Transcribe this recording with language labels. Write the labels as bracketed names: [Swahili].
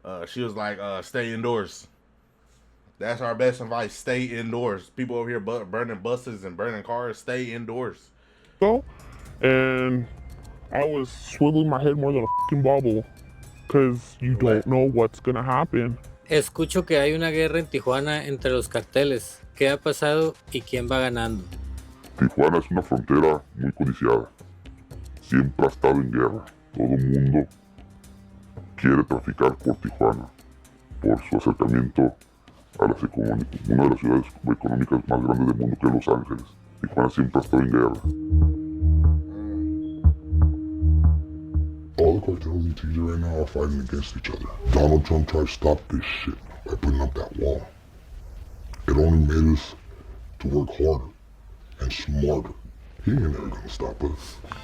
[English] She was like, stay indoors. That's our best advice. Stay indoors. People over here burning buses and burning cars. Stay indoors. And I was swiveling my head more than a fucking bobble, because you don't know what's gonna happen. [Spanish] Escucho que hay una guerra en Tijuana entre los carteles. ¿Qué ha pasado y quién va ganando? Tijuana es una frontera muy codiciada. Siempre ha estado en guerra. Todo el mundo quiere traficar por Tijuana, por su acercamiento a una de las ciudades económicas más grandes del mundo, que es Los Ángeles. Tijuana siempre ha estado en guerra. [English] All the cartels in TJ right now are fighting against each other. Donald Trump tried to stop this shit by putting up that wall. It only made us to work harder and smarter. He ain't never gonna stop us.